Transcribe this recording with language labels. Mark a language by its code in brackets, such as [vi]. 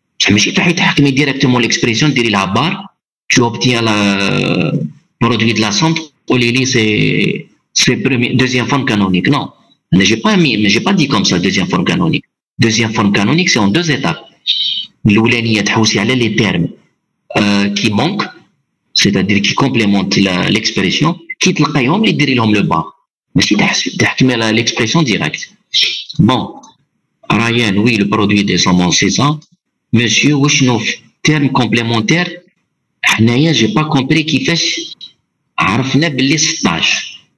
[ar] ماشي تحكمي [fr] directement l'expression [ar] ديري لها بار [fr] tu obtiens le produit de la somme [ar] تقولي لي [fr] c'est deuxième forme canonique. Non, j'ai pas dit comme ça deuxième forme canonique. Deuxième forme canonique c'est en deux étapes. [ar] الاولانيه تحوسي على [fr] les termes qui manquent, c'est-à-dire qui complémentent l'expression, qui [ar] تلقايهم اللي ديري لهم [fr] le bas. [ar] ماشي تحكمي على [fr] l'expression directe. Bon, Ryan, oui, le produit des sommes, c'est ça. Monsieur, وشنو terme complémentaire حنايا j'ai pas compris [ar] كيفاش عرفنا باللي [fr] 16.